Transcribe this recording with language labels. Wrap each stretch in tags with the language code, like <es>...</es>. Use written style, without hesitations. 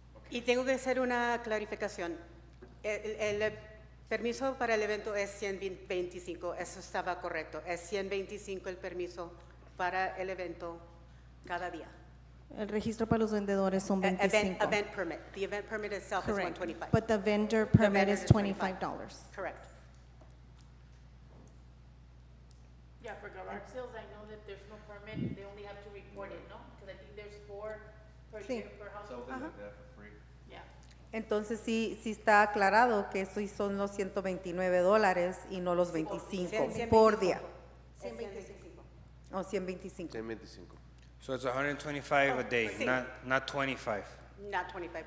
<es>Y tengo que hacer una clarificación. El permiso para el evento es 125, eso estaba correcto. Es 125 el permiso para el evento cada día. El registro para los vendedores son 25.</es> <en>Event permit. The event permit itself is Correct. 125. But the vendor permit vendor is is $25. Correct. Yeah, for garage sales, I know that there's no permit, they only have to report it, ¿no? Because I think there's 4 per</en> <es>Sí.</es> <en>year per household. Yeah.</en> <es>Entonces sí está aclarado que eso son los $129 y no los 25 por día. 125. O 125. 125.</es> <en>So it's 125 a day,</en> <es>sí.</es> <en>not 25. Not 25.</en>